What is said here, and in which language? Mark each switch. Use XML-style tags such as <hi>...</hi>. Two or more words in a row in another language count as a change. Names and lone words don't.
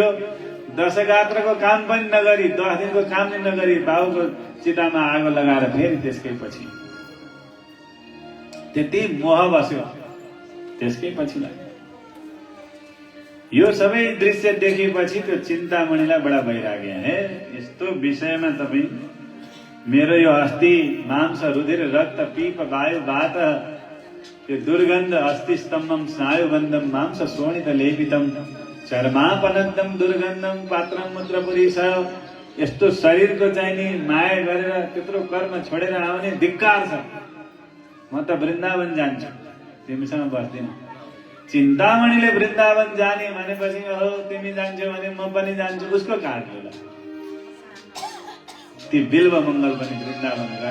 <ne>दशगात्रको काम पनि नगरी, 10 दिनको काम पनि नगरी बाउको चितामा आगो लगाएर फेरि त्यसकै पछि त्यति मोह बस्यो, त्यसकै पछि लाग्यो। यो सबै दृश्य देखेपछि त्यो चिन्तामणिलाई बडा वैराग्य। हे यस्तो विषयमा तपाईँ मेरो यो</ne> <sa>अस्थि मांस रुधिर रक्त पीप वायु वात यो दुर्गन्ध अस्थि स्तम्भम स्नायुबन्धम मांस शोणित लेपितम चर्मापनन्दम दुर्गन्धम पात्रम मूत्रपुरी छ।</sa> <ne>यस्तो शरीरको चाहिँ नि माया गरेर त्यत्रो कर्म छोडेर आउने धिक्कार छ। म त वृन्दावन जान्छु, तिमीसँग बस्दिन। चिन्तामणिले वृन्दावन जाने भनेपछि हो तिमी जान्छौ भने म पनि जान्छु, उसको कारणले ती बिल्व मङ्गल पनि वृन्दावन गए।</ne>